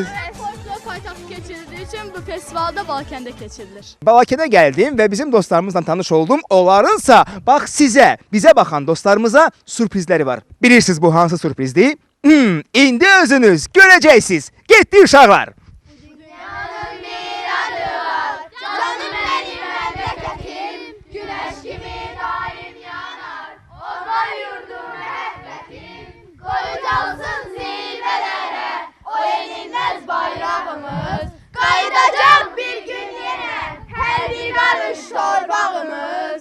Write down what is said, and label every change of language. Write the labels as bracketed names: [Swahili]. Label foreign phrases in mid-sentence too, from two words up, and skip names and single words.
[Azerbaijani] Folklor paytaxtı keçirildiyi üçün bu festivalda Balakəndə keçirilir. Balakənə gəldim və bizim dostlarımızla tanış oldum. Onlarınsa bax bizə baxan dostlarımıza sürprizləri var. Bilirsiniz bu hansı sürprizdir? İndi özünüz görəcəksiniz. Getdi uşaqlar. [Turkish] Dünyanın bir adı var, canım benim memleketim, güneş gibi daim yanar, orada yurdum mehbetim, koyacağız zirvelere, o yenilmez bayrağımız, kaydacak bir gün yine, her bir karış torbağımız,